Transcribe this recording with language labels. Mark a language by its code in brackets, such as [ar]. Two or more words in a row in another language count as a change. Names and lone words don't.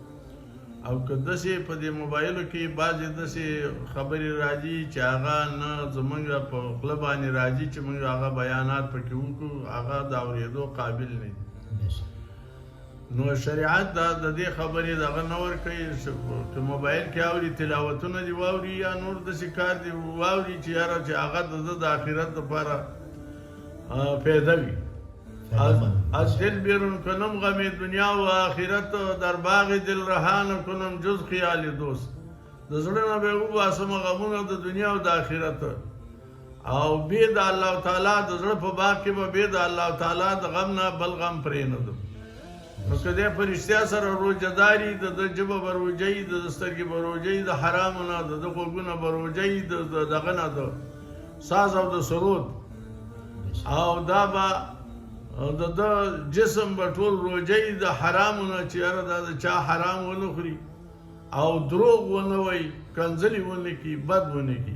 [ps] او که داسې په دې موبایلو کې بعضې داسې خبرې راځي چې هغه نه زموږ په خوله باندې راځي چې موږ هغه بیانات پکې وکړو، هغه د اورېدو قابل نه دي. نو شریعت دا د دې خبرې دغه نه ورکوي که موبایل کې اوري تلاوتونه دي واوري یا نور داسې کار دي واوري چې یاره چې هغه د ده د آخرت دپاره پیدا وي. [fa] از دل بیرون کنم غم دنیا و آخرت در باغ دل رهان کنم جز خیال دوست. [ps] د زړه نه به وباسم غمونه د دنیا او د آخرت او بې د [ar] الله تعالی [ps] د زړه په باغ کې به بې د [ar] الله تعالی [ps] د غم نه بل غم پرېنږدم. نو که دی په رښتیا سره روژهدار وي د ده ژبه به روژه وي، د ده سترګې به روژه وي، د حرامو نه د ده غوږونه به روژه وي، د دغه نه د ساز او د سرود، او دا به د ده جسم به ټول روژه وي د حرامو نه چې یاره دا د چا حرام ونه خوري او دروغ ونه وایي، کنځلې ونه کړي، بد ونه کړي.